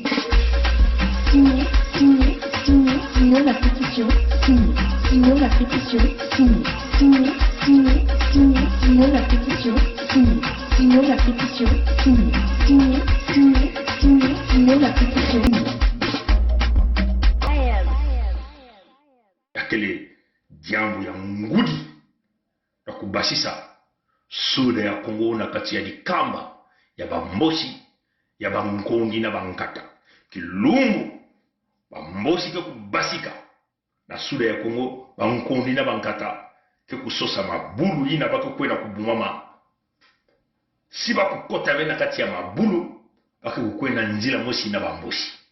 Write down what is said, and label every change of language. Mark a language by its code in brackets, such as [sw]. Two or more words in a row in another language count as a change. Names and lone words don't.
[fr] Signez, signez, signez, signons la pétition, signez. Signons la pétition, signez. Signez, signez, signez, signons la pétition, signez. Signons la pétition, signez. Signez, signez, signez, signons la pétition. [mkw] yakele jambo ya ngudi na kubasisa suda ya Kongo na kati ya dikamba ya bambosi ya bankondi na bankata kilumbu bambosi ke kubasika na suda ya Kongo bankondi na bankata ke kusosa mabulu ina bako kwena kubumama si bakukota bena kati ya mabulu bako kwena nzila mosi na bambosi